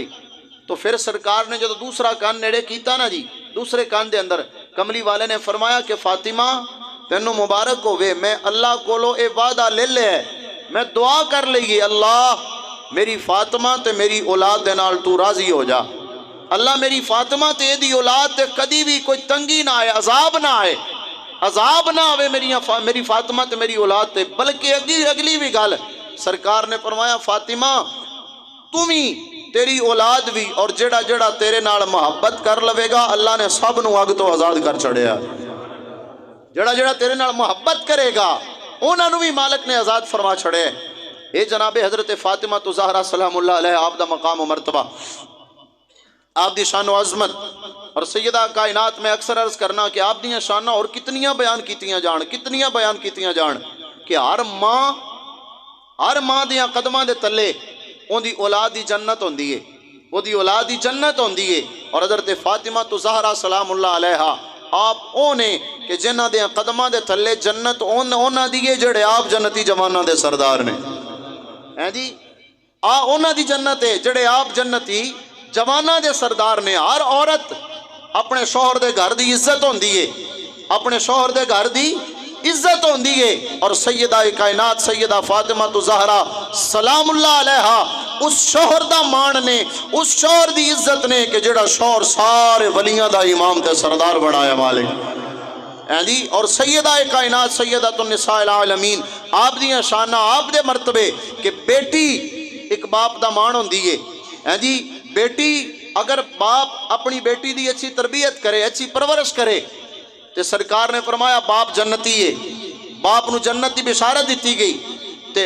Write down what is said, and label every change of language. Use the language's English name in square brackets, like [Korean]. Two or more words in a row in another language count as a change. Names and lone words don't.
[Punjabi] تو پھر سرکار نے جب دوسرا کان نیڑے کیتا نا جی دوسرے کان دے اندر کملی والے نے فرمایا کہ فاطمہ تینوں مبارک ہوئے، میں اللہ کولو اے وعدہ لے لے ہے، میں دعا کر لئیے اللہ میری فاطمہ تے میری اولاد دے نال تو راضی ہو جا، اللہ میری فاطمہ تے دی اولاد تے کدی بھی کوئی تنگی نہ آئے، عذاب نہ آئے میری فاطمہ تے میری اولاد تے۔ بلکہ اگلی بھی گل سرکار نے فرمایا فاطمہ تمہیں تیری اولاد بھی اور جڑا جڑا تیرے نال محبت کر لوے گا اللہ نے سب نو اگ تو آزاد کر چھڑیا، جڑا جڑا تیرے نال محبت کرے گا انہاں نو بھی مالک نے آزاد فرما چھڑے۔ اے جناب حضرت فاطمہ الزہرا [Arabic] سلام اللہ علیہ [Punjabi] آپ دا مقام و مرتبہ، آپ دی شان و عظمت، اور سیدہ کائنات میں اکثر عرض کرنا کہ آپ دیاں شانہ اور کتنیاں بیان کیتیاں جان کہ ہر ماں دیاں قدماں دے تلے ان دی اولاد دی جنت ہوندی ہے، وہ دی اولاد دی جنت ہوندی ہے۔ اور حضرت فاطمہ الزہرا [Arabic] سلام اللہ علیہا [Punjabi] آپ اونے کہ جنہ دے قدماں دے تھلے جنت اونا دیئے جڑے آپ جنتی جوانہ دے سردار نے، جی اونا دی جنت ہے جڑے آپ جنتی جوانہ دے سردار نے۔ ہر عورت اپنے شوہر دے گھر دی عزت ہوندی ہے، اپنے شوہر دے گھر دی عزت ہوندی ہے، اور سیدہ کائنات سیدہ فاطمہ الزہرا [Arabic] سلام اللہ علیہا [Punjabi] اس شوہر دا مان نے، اس شوہر دی عزت نے کہ جڑا شوہر سارے ولیاں دا امام تے سردار بڑھایا مالک، جی۔ اور سیدہ کائنات [Arabic] سیدہ النساء العالمین [Punjabi] آپ دیاں شانہ آپ دے مرتبے کہ بیٹی ایک باپ دا مان ہوندی ہے، جی۔ بیٹی اگر باپ اپنی بیٹی دی اچھی تربیت کرے، اچھی پرورش کرے تے سرکار نے فرمایا باپ جنتی ہے، باپ نو جنت دی بشارت دیتی گئی۔